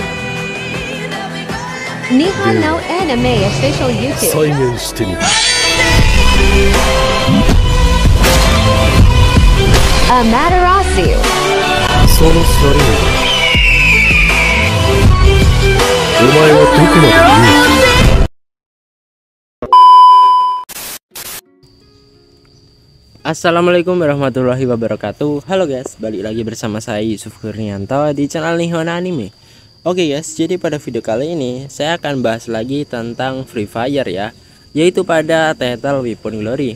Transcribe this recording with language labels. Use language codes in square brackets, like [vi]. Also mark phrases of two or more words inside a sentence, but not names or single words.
[ja] 日本のアニメ [en] official YouTube。 [ja] 再現してみる。アマテラスユ。そのシャレを。お前はどこまで言う気？ [ar] السلام عليكم ورحمة الله وبركاته. [id] Halo guys, balik lagi bersama saya Yusuf Kurnianto di channel Nihon Anime. Oke guys, jadi pada video kali ini saya akan bahas lagi tentang Free Fire ya, yaitu pada title Weapon Glory.